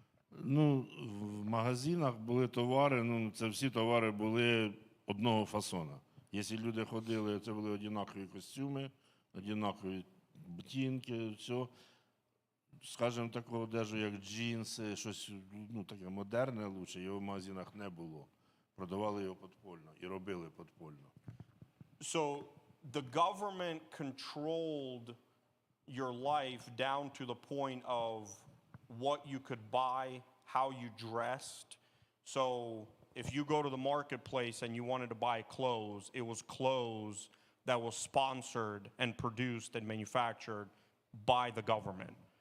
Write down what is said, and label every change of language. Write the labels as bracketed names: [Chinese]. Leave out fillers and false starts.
[Ukrainian] В магазинах були товари, це всі товари були одного фасона. Якщо люди ходили, це були однакові костюми, однакові ботинки, все. Скажімо, такого одежу, як джинси, щось таке модерне, лучше, його в магазинах не було. Продавали його подпольно і робили подпольно. [English] So the government controlled your life down to the point of what you could buy, how you dressed. So if you go to the marketplace and you wanted to buy clothes, it was clothes that was sponsored and produced and manufactured by the government.